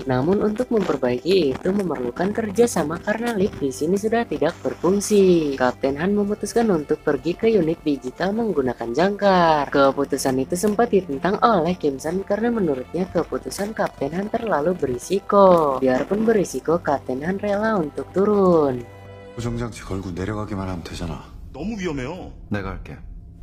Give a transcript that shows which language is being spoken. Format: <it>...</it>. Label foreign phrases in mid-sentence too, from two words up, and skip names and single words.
<id>Namun untuk memperbaiki itu memerlukan kerjasama karena lift di sini sudah tidak berfungsi. Kapten Han memutuskan untuk pergi ke unit digital menggunakan jangkar. Keputusan itu sempat ditentang oleh Kim San karena menurutnya keputusan Kapten Han terlalu berisiko. Biarpun berisiko, Kapten Han rela untuk turun.</id> <ko>고정장치 걸고 내려가기만 하면 되잖아. 너무 위험해요. 내가 할게.</ko>